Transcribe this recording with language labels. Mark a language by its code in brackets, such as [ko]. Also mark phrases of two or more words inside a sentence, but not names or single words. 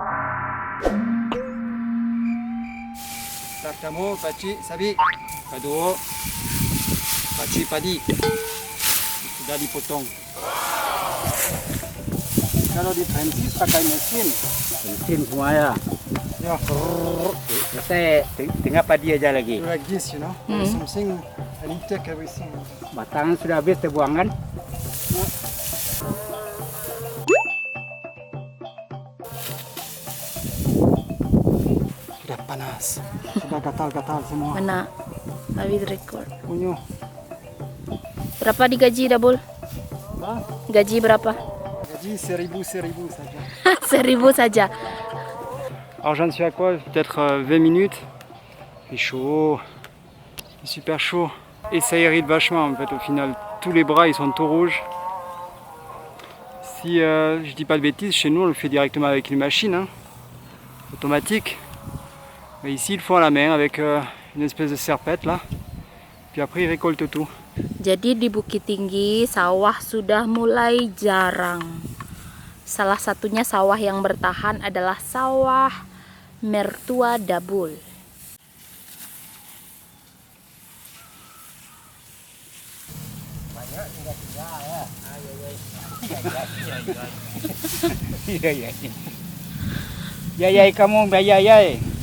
[id] Pertama, paci sabi. Kedua, paci padi. Sudah dipotong. Kalau di Prancis pakai mesin. mesin semua ya. Ya, Saya tengah padi aja lagi. [en] like this, you know. Something, I need to take everything. [id] Batangan sudah habis terbuang kan? Sudah panas. Sudah gatal-gatal semua. Mana? David record. Unyu. Berapa digaji Dabul? Bah, Gaji berapa? gaji 1000 saja. 1000 saja. [fr] Alors j'en suis à quoi? Peut-être 20 minutes. Il fait chaud. Il est super chaud. Et ça irrite vachement en fait au final. Tous les bras ils sont tout rouges. Si je dis pas de bêtises, chez nous on le fait directement avec une machine hein, automatique. Mais ici ils le font à la main avec une espèce de serpette là. Puis après ils récoltent tout. [id] Jadi di Bukit Tinggi sawah sudah mulai jarang. Salah satunya sawah yang bertahan adalah sawah mertua Dabul. Yayai kamu, yayai.